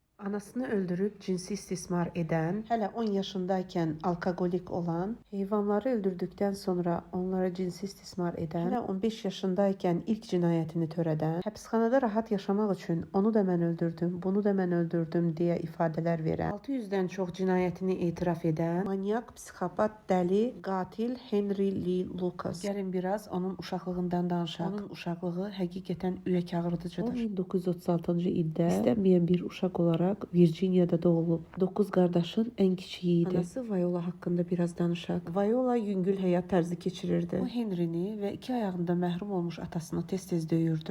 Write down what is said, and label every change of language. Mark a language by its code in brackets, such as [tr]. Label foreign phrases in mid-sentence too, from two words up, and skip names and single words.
[tr] Anasını öldürüp cinsi istismar eden, hele 10 yaşındayken alkolik olan, hayvanları öldürdükten sonra onlara cinsi istismar eden, hele 15 yaşındayken ilk cinayetini töreden, hapishanede rahat yaşamak için onu da ben öldürdüm, bunu da ben öldürdüm diye ifadeler veren, 600'den çok cinayetini itiraf eden, manyak, psikopat, deli, katil Henry Lee Lucas. [az] Gelin biraz onun uşaqlığından danışaq. Onun uşaqlığı həqiqətən ürək ağrıdıcıdır. O 1936-cı ildə istənməyən bir uşaq olaraq Virginiyada doğulub. 9 qardaşın ən kiçiyi idi. Anası Viola haqqında biraz danışaq. Viola yüngül həyat tərzi keçirirdi. O Henry'ni və 2 ayağında məhrum olmuş atasını tez-tez döyürdü.